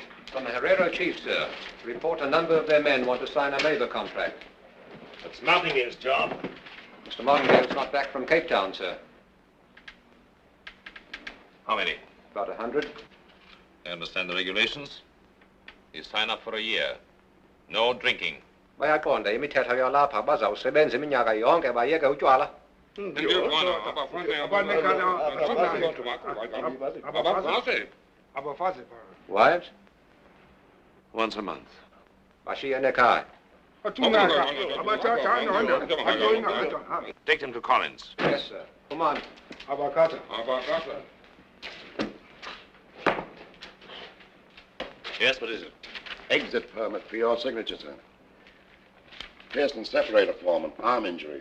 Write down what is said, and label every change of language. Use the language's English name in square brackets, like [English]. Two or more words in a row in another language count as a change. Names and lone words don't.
[English] From the Herrera chief, sir. Report a number of their men want to sign a labor contract. That's Martingale's job. Mr. Martingale's not back from Cape Town, sir. How many? About 100. I understand the regulations. You sign up for a year. No drinking. [Xhosa] Bayakonda, imithetho yalapha bazawusebenza iminyaka yonke bayeke utywala. [English] Wives? Once a month. [Xhosa] Bashiya nekhaya. [English] Take them to Collins. Yes, sir. Come on. Yes, what is it? Exit permit for your signature, sir. Pearson separator foreman, arm injury.